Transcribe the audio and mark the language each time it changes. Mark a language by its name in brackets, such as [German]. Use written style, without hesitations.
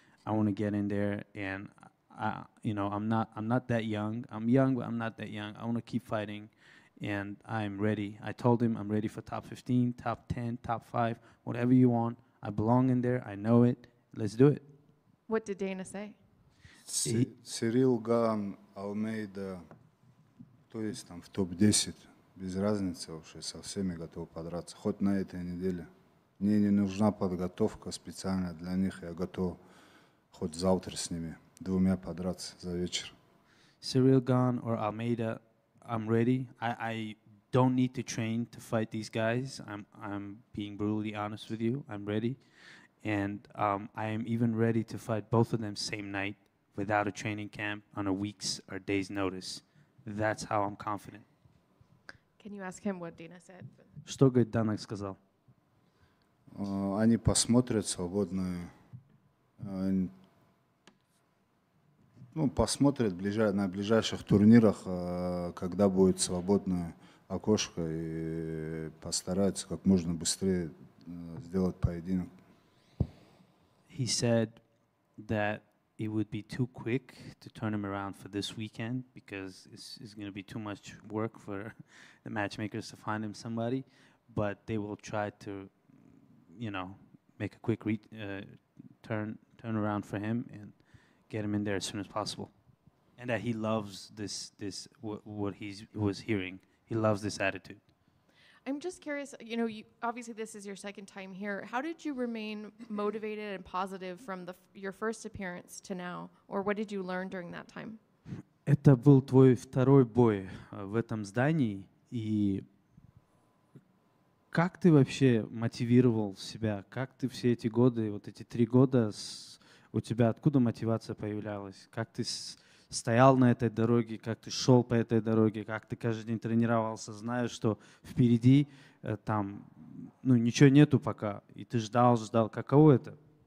[English] I want to get in there, and I'm not that young. I'm young, but I'm not that young. I want to keep fighting, and I'm ready. I told him I'm ready for top 15, top 10, top 5, whatever you want. I belong in there. I know it. Let's do it. What did Dana say? [Russian] Сирил, Ган, Алмейда, то есть там в топ-10, без разницы вообще, со всеми готов подраться, хоть на этой неделе. Мне не нужна подготовка специально для них, я готов хоть завтра с ними двумя подраться за вечер. [English] Cyril Gane or Almeida, I'm ready. I don't need to train to fight these guys. I'm being brutally honest with you. I'm ready. And I am even ready to fight both of them same night without a training camp on a week's or day's notice. That's how I'm confident. Can you ask him what Dana said? [Russian] Что, говорит, Данак сказал? Они посмотрят свободную, посмотрят на ближайших турнирах, когда будет свободное окошко, и постараются как можно быстрее сделать поединок. [English] He said that it would be too quick to turn him around for this weekend because it's going to be too much work for the matchmakers to find him somebody, but they will try to, make a quick turn around for him and get him in there as soon as possible. And that he loves what he was hearing. He loves this attitude. I'm just curious, obviously this is your second time here. How did you remain motivated and positive from your first appearance to now? Or what did you learn during that time? [Russian] Это был твой второй бой в этом здании. И как ты вообще мотивировал себя? Как ты все эти годы, вот эти 3 года, у тебя откуда мотивация появлялась? Как ты стоял на этой дороге, как ты шел по этой дороге, как ты каждый день тренировался, зная, что впереди там, ничего нету пока, и ты ждал, каково это?